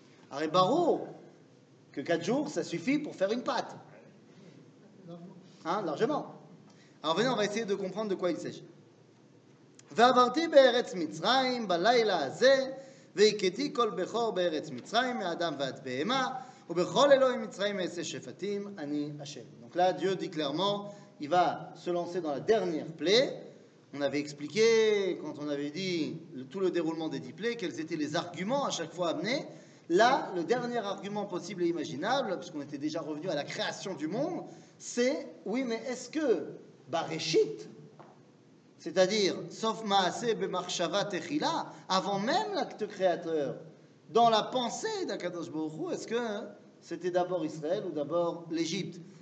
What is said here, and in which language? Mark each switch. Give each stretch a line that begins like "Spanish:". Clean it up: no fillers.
French: Arrête barreau, que 4 jours, ça suffit pour faire une pâte. Hein, largement. Alors venez, on va essayer de comprendre de quoi il s'agit.
Hebrew: ועברתי בארץ מצרים בלילה הזה והכיתי כל בכור בארץ מצרים מאדם ועד בהמה ובכל אלוהים מצרים אעשה שפטים אני השם.
French: Donc là Dieu dit clairement il va se lancer dans la dernière plaie. On avait expliqué quand on avait dit tout le déroulement des 10 plaies quels étaient les arguments à chaque fois amenés. Là le dernier argument possible et imaginable puisqu'on était déjà revenu à la création du monde, c'est oui mais est-ce que Bareshit, c'est-à-dire, sauf Maaseh b'machshava techila, avant même l'acte créateur, dans la pensée d'Akadosh Baruch Hu, est-ce que c'était d'abord Israël ou d'abord l'Égypte?